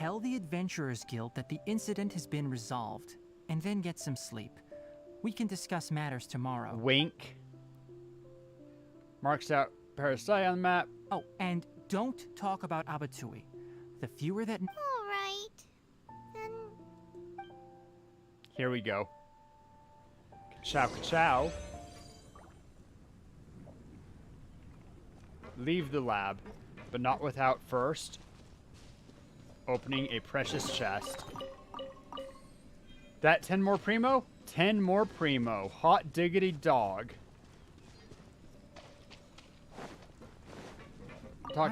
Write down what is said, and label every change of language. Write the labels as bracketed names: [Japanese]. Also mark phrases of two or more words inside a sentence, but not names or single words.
[English] Tell the Adventurers Guild that the incident has been resolved, and then get some sleep. We can discuss matters tomorrow. Wink. Marks out Parasai on the map. Oh, and don't talk about Abatui. The fewer that... Alright. Then... Here we go. Ka-chow, ka-chow. leave the lab, but not without first opening a precious chest. That 10 more primo? 10 more primo. Hot diggity dog. Talk